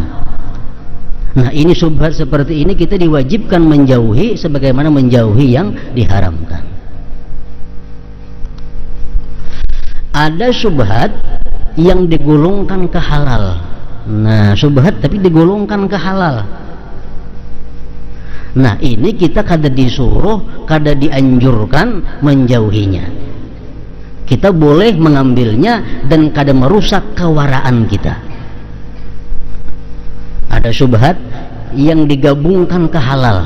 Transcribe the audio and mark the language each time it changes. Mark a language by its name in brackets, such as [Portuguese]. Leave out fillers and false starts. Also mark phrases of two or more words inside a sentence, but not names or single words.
[Indonesian] Nah, ini subhat seperti ini kita diwajibkan menjauhi sebagaimana menjauhi yang diharamkan. Ada subhat yang digolongkan ke halal. Nah, subhat tapi digolongkan ke halal. Nah ini kita kada disuruh, kada dianjurkan menjauhinya. Kita boleh mengambilnya dan kada merusak kewaraan kita. Ada syubhat yang digabungkan ke halal.